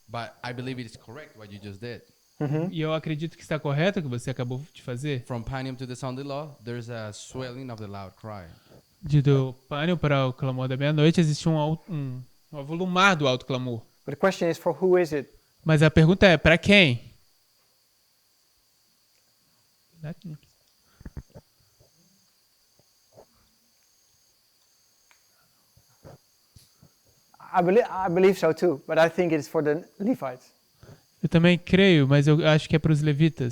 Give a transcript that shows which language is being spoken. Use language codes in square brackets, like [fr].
[en] But I believe it is correct what you just did. [pt] E eu acredito que está correto o que você acabou de fazer. [en] From Panium to the Sound of Law, there's a swelling of the loud cry. [pt] Do pânio para o clamor da meia-noite existe um avolumar do alto clamor. [en] But the question is, for who is it? [pt] Mas a pergunta é, para quem? [en] I believe so too, but I think it's for the Levites. [pt] Eu também creio, mas eu acho que é para os levitas.